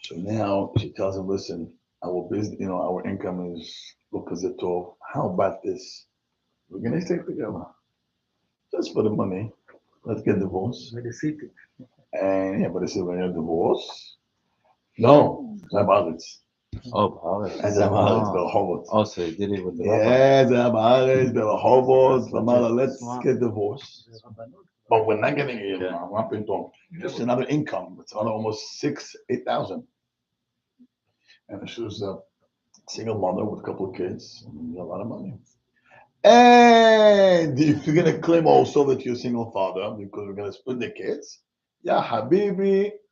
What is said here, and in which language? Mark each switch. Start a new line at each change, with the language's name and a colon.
English: So now she tells him, listen, our business, our income is look as a top. How about this? We're gonna stay together. Just for the money. Let's get divorced. And yeah, but they said when you're divorced, no,
Hebrew: זה בארץ. בארץ. זה בארץ, ברחובות.
English: So he did it with the rabbi.
Hebrew: Yeah, זה בארץ, ברחובות. אמר לה,
English: let's get divorced. But we're not getting it,
Hebrew: מה פתאום?
English: Just another income. It's another almost 8,000. And she was a single mother with a couple of kids. And a lot of money. And if you're going to claim also that you're a single father because we're going to split the kids, yeah, Habibi,